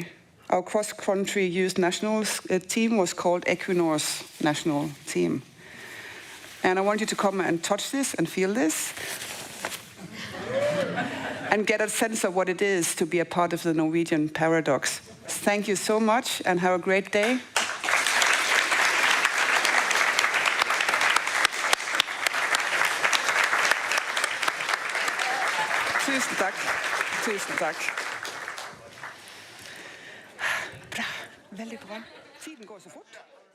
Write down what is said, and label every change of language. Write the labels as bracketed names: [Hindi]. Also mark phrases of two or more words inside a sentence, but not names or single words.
[English] Our cross-country youth national team was called Equinor's national team. And I want you to come and touch this and feel this and get a sense of what it is to be a part of the Norwegian paradox. Thank you so much and have a great day. [Norwegian] Tusen takk. Tusen takk. Bra. Veldig bra. Tiden går så fort.